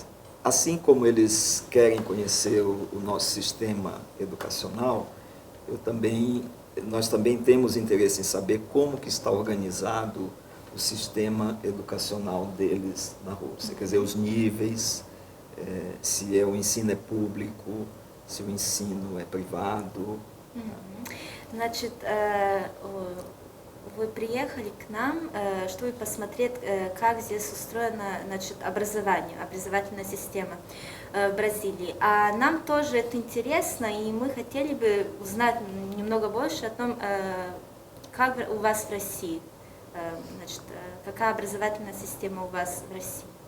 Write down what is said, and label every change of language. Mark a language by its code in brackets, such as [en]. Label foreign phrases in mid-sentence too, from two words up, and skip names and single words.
[pt] Assim como eles querem conhecer o nosso sistema educacional, nós também temos interesse em saber como que está organizado o sistema educacional deles na Rússia. Quer dizer, os níveis, se o ensino é público, se o ensino é privado. [ru] Значит, вы приехали к нам, чтобы посмотреть, как здесь устроена, значит, образовательная система в Бразилии. А нам тоже это интересно, и мы хотели бы узнать немного больше о том, как у вас в России, значит, какая образовательная система у вас в России.